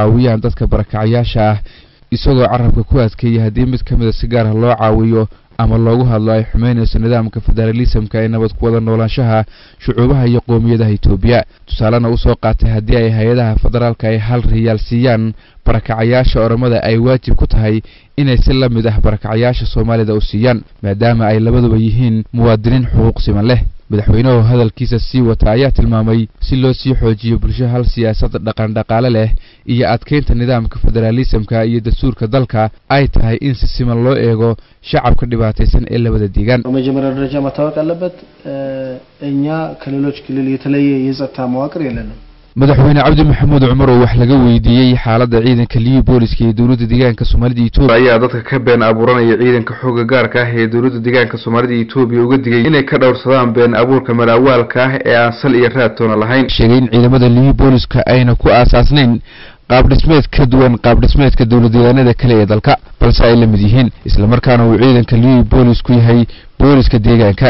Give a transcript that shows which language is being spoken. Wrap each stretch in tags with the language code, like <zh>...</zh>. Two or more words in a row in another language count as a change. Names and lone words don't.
<so>caawiyaan dadka barakacayaasha ah isagoo carabka ku adkeeyay haddii mid kamid ah si gaar ah loo caawiyo ama loogu hadlo ay xumeynayso nidaamka federalismka ee nabad ku wada noolaanshaha shucuubaha iyo qoomiyadaha Itoobiya tusaalena u soo qaatay haddii ay hay'adaha federaalka ay hal riyaal siiyaan barakacayaasha Oromada ay waajib ku tahay inay si la mid ah barakacayaasha Soomaalida u siiyaan maadaama ay labaduba yihiin muwaadiniin xuquuq siman leh. madaxweynuhu hadalkiisa sii wata ayaa tilmaamay si loo sii xoojiyo bulsho hal siyaasad dhaqan dhaqaale leh iyo adkeynta nidaamka federalismka iyo dastuurka dalka ay tahay in si siman loo eego shacabka dhibaataysan ee labada deegaan.</so> <am>መጀመሪያ ደረጃ መታወቅ ያለበት እኛ ከሌሎች ክልል የተለየ የጸጥታ መዋቅር የለንም።</am> <so>madaxweyne cabdi maxamuud cumar oo wax laga weydiiyay xaaladda ciidanka liibi booliska ee dawladda deegaanka Soomaalida Itoobiya ayaa dadka ka been abuuranaya ciidanka xooga gaarka ah ee dawladda deegaanka Soomaalida Itoobiya uga digay inay ka dhowrsadaan been abuurka malaawaalka ah ee aan sal iyo raad toona lahayn. sheegay in ciidamada liibi booliska ayna ku aasaasnayn qaab dhismeed ka duwan qaab dhismeedka dawladdeegaanada kale ee dalka balse ay la mid yihiin isla markaana uu ciidanka liibi boolisku yahay booliska deegaanka.</so>